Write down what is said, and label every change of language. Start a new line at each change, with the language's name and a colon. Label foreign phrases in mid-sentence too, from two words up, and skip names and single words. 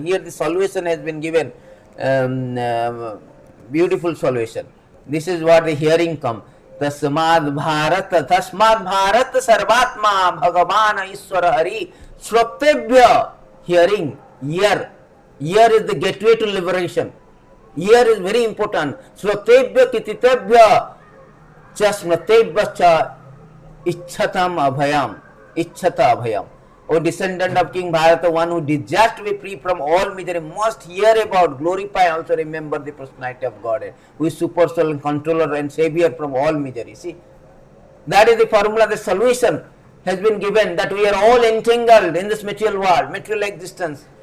English: Here the solution has been given, beautiful solution. This is what the hearing come.
Sanskrit: तस्माद् भारत सर्वात्मा भगवान् ईश्वरो हरिः श्रोतव्यः.
English: Hearing, ear is the gateway to liberation. Ear is very important.
Sanskrit: श्रोतव्यः कीर्तितव्यश् च स्मर्तव्यश् च इच्छताम् अभयम्. इच्छता अभयम्.
English: O descendant of King Bharata, one who desires to be free from all misery, must hear about, glorify, also remember the personality of God, who is super soul and controller and savior from all misery. See, that is the formula, the solution has been given, that we are all entangled in this material world, material existence.